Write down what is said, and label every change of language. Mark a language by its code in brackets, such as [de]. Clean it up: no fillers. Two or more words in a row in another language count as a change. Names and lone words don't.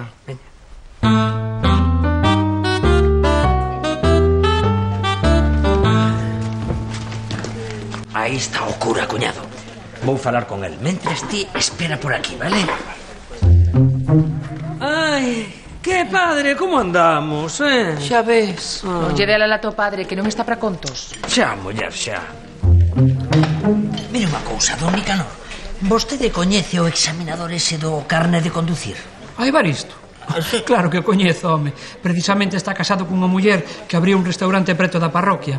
[gl] Veña. Aí está o cura, cuñado. Vou falar con el. Mentres ti espera por aquí, vale? Ai, que padre, como andamos, Xa ves. Non lle dela la to padre, que non está para contos. Xa, muller, xa. Mire unha cousa, don Nicanor. Vostede coñece o examinador ese do carné de conducir? A Evaristo? Claro que o coñezo, home. Precisamente está casado cunha muller que abriu un restaurante preto da parroquia.